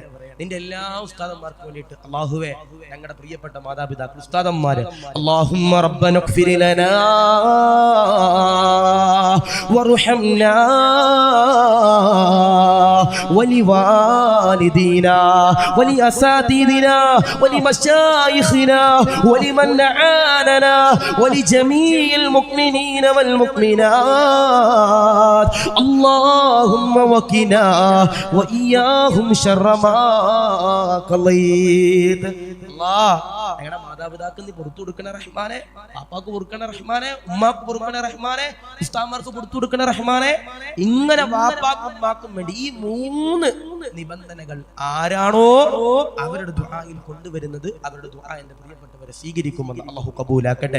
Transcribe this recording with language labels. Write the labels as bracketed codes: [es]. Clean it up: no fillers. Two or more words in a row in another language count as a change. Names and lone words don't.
[ml] നിന്റെ എല്ലാ ഉസ്താദന്മാർക്കും വേണ്ടിയിട്ട് അല്ലാഹുവേ, ഞങ്ങളുടെ പ്രിയപ്പെട്ട മാതാപിതാക്കൾ ഉസ്താദന്മാര്, [ar] اللهم ربنا اغفر لنا وارحمنا ولوالدينا ولأساتذتنا ولمشايخنا ولمن أعاننا ولجميع المؤمنين والمؤمنات اللهم وقنا وإياهم شر ما قضيت. [ml] ഞങ്ങളുടെ മാതാപിതാക്കൾ നീ പുറത്തു കൊടുക്കണ റഹ്മാനെ, പാപ്പാക്ക് പൊറുക്കണ റഹ്മാനെ, ഉമ്മാക്ക് പൊറുക്കണ റഹ്മാനെ, ഉസ്താദ്മാർക്ക് പുറത്തു കൊടുക്കണ റഹ്മാനെ. ഇങ്ങനെ വാപ്പാക്കും ഉമ്മാക്കും വേണ്ടി ഈ 3 നിബന്ധനകൾ ആരാണോ അവരുടെ ദുആയിൽ കൊണ്ടുവരുന്നത്, അവരുടെ ദുആ എന്റെ പ്രിയപ്പെട്ടവരെ സ്വീകരിക്കുമെന്ന് അല്ലാഹു കബൂലാക്കട്ടെ.